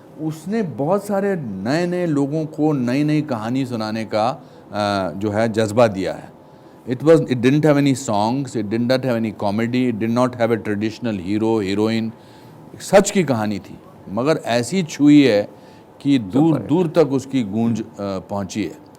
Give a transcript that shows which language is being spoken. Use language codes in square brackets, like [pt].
[hi] उसने बहुत सारे नए नए लोगों को नई नई कहानी सुनाने का जो है जज्बा दिया है. [en] It didn't have any songs, it did not have any comedy, it did not have a traditional hero, heroine. [hi] सच की कहानी थी, मगर ऐसी छुई है कि दूर दूर तक उसकी गूंज पहुंची है.